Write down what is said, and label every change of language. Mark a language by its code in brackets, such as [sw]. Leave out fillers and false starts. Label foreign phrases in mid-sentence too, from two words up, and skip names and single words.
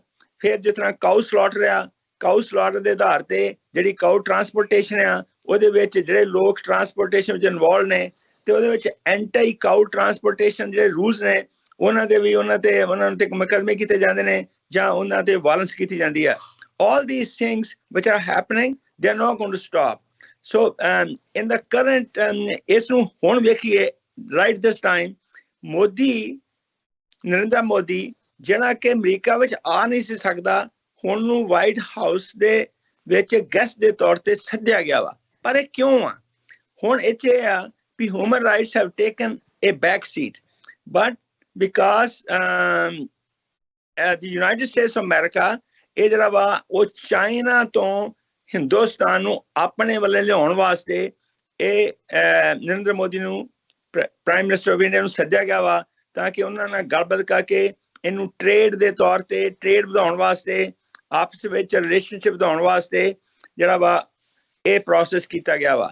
[pa] ਫਿਰ ਜਿਸ ਤਰ੍ਹਾਂ [en] cow slaughter [pa] ਆ, [en] cow slaughter [pa] ਦੇ ਆਧਾਰ ਤੇ ਜਿਹੜੀ [en] cow transportation [pa] ਆ, ਉਹਦੇ ਵਿੱਚ ਜਿਹੜੇ ਲੋਕ ਟਰਾਂਸਪੋਰਟੇਸ਼ਨ ਵਿੱਚ ਇਨਵੋਲਵ ਨੇ ਤੇ ਉਹਦੇ ਵਿੱਚ [en] anti cow transportation [pa] ਜਿਹੜੇ ਰੂਲਸ ਨੇ ਉਹਨਾਂ ਤੇ ਮੁਕੱਦਮੇ ਕੀਤੇ ਜਾਂਦੇ ਨੇ ਜਾਂ ਉਹਨਾਂ ਤੇ ਵਾਇਲੈਂਸ ਕੀਤੀ ਜਾਂਦੀ ਆ। [en] All these things which are happening, they are not going to stop. So in the current [pa] ਇਸ ਨੂੰ ਹੁਣ ਵੇਖੀਏ [en] right this time, [pa] ਨਰਿੰਦਰ ਮੋਦੀ ਜਿਹੜਾ ਕਿ ਅਮਰੀਕਾ ਵਿੱਚ ਆ ਨਹੀਂ ਸੀ ਸਕਦਾ, ਹੁਣ ਨੂੰ ਵਾਈਟ ਹਾਊਸ ਦੇ ਵਿੱਚ ਗੈਸਟ ਦੇ ਤੌਰ ਤੇ ਸੱਦਿਆ ਗਿਆ ਵਾ। ਪਰ ਇਹ ਕਿਉਂ ਆ? ਹੁਣ ਇਹ ਆ ਵੀ [en] human rights have taken a back seat, but because the United States of [pa] America ਇਹ ਜਿਹੜਾ ਵਾ ਉਹ ਚਾਈਨਾ ਤੋਂ ਹਿੰਦੁਸਤਾਨ ਨੂੰ ਆਪਣੇ ਵੱਲੇ ਲਿਆਉਣ ਵਾਸਤੇ ਇਹ ਨਰਿੰਦਰ ਮੋਦੀ ਨੂੰ [en] prime minister of India [pa] ਨੂੰ ਸੱਦਿਆ ਗਿਆ ਵਾ, ਤਾਂ ਕਿ ਉਹਨਾਂ ਨਾਲ ਗੱਲਬਾਤ ਕਰਕੇ ਇਹਨੂੰ ਟ੍ਰੇਡ ਦੇ ਤੌਰ ਤੇ ਟ੍ਰੇਡ ਵਧਾਉਣ ਵਾਸਤੇ, ਆਪਸ ਵਿੱਚ ਰਿਲੇਸ਼ਨਸ਼ਿਪ ਵਧਾਉਣ ਵਾਸਤੇ ਜਿਹੜਾ ਵਾ ਇਹ ਪ੍ਰੋਸੈਸ ਕੀਤਾ ਗਿਆ ਵਾ।